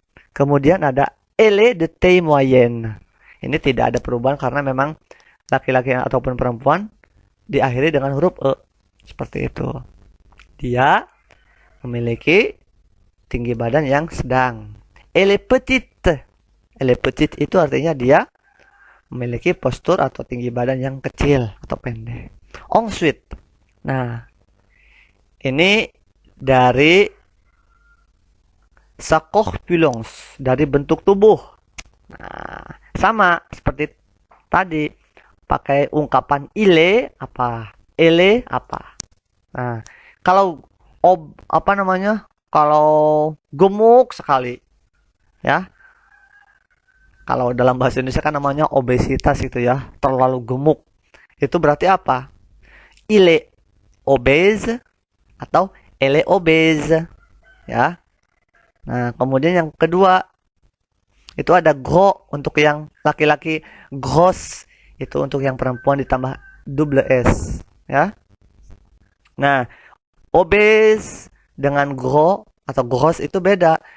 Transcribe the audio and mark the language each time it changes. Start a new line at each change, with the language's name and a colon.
Indonesian: Kemudian ada
French: elle de taille moyenne.
Indonesian: Ini tidak ada perubahan karena memang laki-laki ataupun perempuan diakhiri dengan huruf e. Seperti itu. Dia memiliki tinggi badan yang sedang.
French: Elle est petite. Elle est petite
Indonesian: itu artinya dia memiliki postur atau tinggi badan yang kecil atau pendek.
French: Ensuite.
Indonesian: Nah, ini dari
French: sa corpulence,
Indonesian: dari bentuk tubuh. Nah, sama seperti tadi, pakai ungkapan ile apa, ele apa. Nah, kalau apa namanya? Kalau gemuk sekali, ya. Kalau dalam bahasa Indonesia kan namanya obesitas gitu ya, terlalu gemuk. Itu berarti apa?
French: Il est obèse
Indonesian: atau
French: elle est obèse, ya.
Indonesian: Nah, kemudian yang kedua itu ada gros untuk yang laki-laki, gros itu untuk yang perempuan ditambah double S, ya. Nah, obèse dengan gros atau gros itu beda.